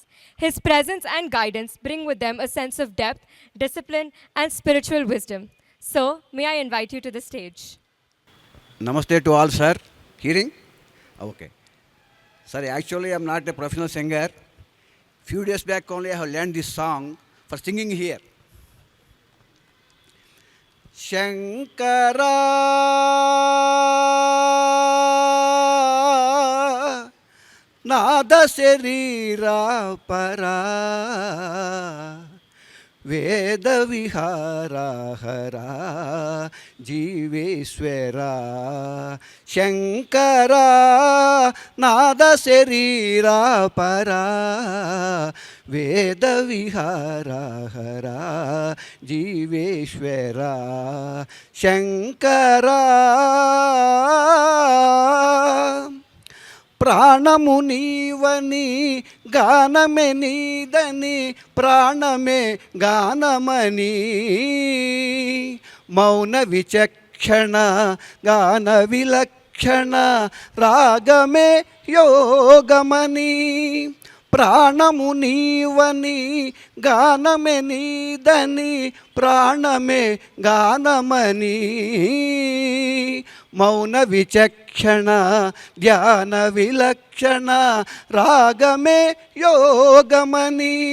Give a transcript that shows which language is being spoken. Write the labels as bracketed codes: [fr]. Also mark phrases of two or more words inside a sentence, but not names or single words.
[en] His presence and guidance bring with them a sense of depth, discipline, and spiritual wisdom. Sir, may I invite you to the stage? Namaste to all, sir. Hearing? Okay. Sir, actually, I'm not a professional singer. Few days back only, I have learned this song for singing here. [sa] शंकर नाद शरीर पर वेद विहार हर जीवेश्वर शंकर नाद शरीर पर वेद विहार हर जीवेश्वर [te] Shankara ప్రాణము నీవని గానమే నీదని ప్రాణమే గానమని మౌన విచక్షణ గాన విలక్షణ రాగమే యోగమని ప్రాణము నీవని గానమే నీదని ప్రాణమే గానమని మౌన విచక్షణ ధ్యాన విలక్షణ రాగమే యోగమని